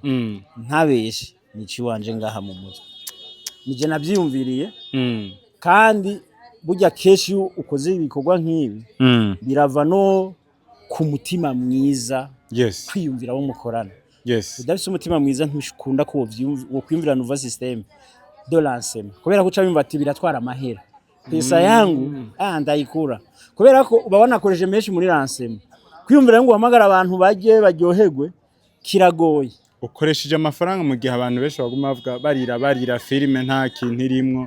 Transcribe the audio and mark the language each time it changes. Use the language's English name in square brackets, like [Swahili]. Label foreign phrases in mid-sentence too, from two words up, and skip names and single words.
[Rundi] Ntabeshe nici wanje ngaha mu mutwe. Nije navyiyumviriye kandi burya keshi ukoze ibikorwa nk'ibi birava no ku mutima mwiza. Yes. Kwiyumvira wo mukorana. Yes. Udafise umutima mwiza ntushikunda ko wo kwiyumvira [French] nouveau système de l'enseignement. [Rundi] Kubera ko ucabimva ati biratwara amahera. [Swahili] Pesa yangu ndayikura. [Rundi] Kubera ko uba wanakoresheje menshi muri l'enseignement. Kwiyumvira ngo uhamagara abantu baje baryoherwe kiragoye. Ukoresheje amafaranga mu gihe abantu benshi baguma bavuga barira filime nta kintu irimwo.